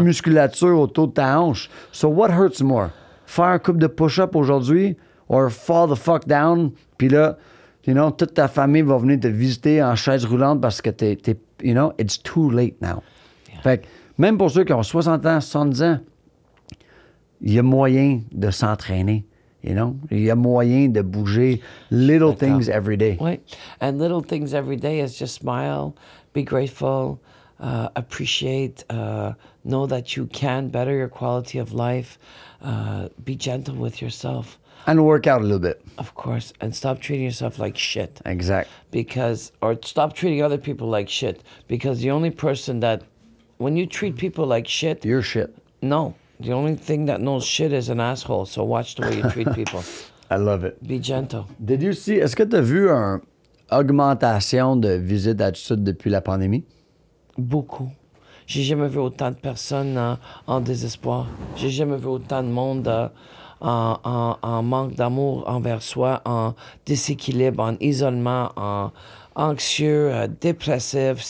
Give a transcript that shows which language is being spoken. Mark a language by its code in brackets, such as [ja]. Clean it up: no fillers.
[fr] musculature autour de ta hanche. [en] So what hurts more? [fr] Faire un couple de push-up aujourd'hui [en] or fall the fuck down, [fr] puis là, [en] you know, [fr] toute ta famille va venir te visiter en chaise roulante parce que t'es [en] you know, it's too late now. [fr] Fait que même pour ceux qui ont 60 ans, 70 ans, il y a moyen de s'entraîner, [en] you know? [fr] Il y a moyen de bouger [en] little things every day. [fr] Oui. [en] And little things every day is just smile, be grateful, appreciate, know that you can better your quality of life, be gentle with yourself, And work out a little bit. of course, and stop treating yourself like shit. Exact. Or stop treating other people like shit. Because the only person that, when you treat people like shit, Your shit. no. The only thing that knows shit is an asshole. So watch the way you treat people. I love it. Be gentle. Did you see, [fr] est-ce que tu as vu une augmentation de visites d'altitude depuis la pandémie? Beaucoup. J'ai jamais vu autant de personnes en désespoir. J'ai jamais vu autant de monde en manque d'amour envers soi, en déséquilibre, en isolement, en anxieux, dépressif.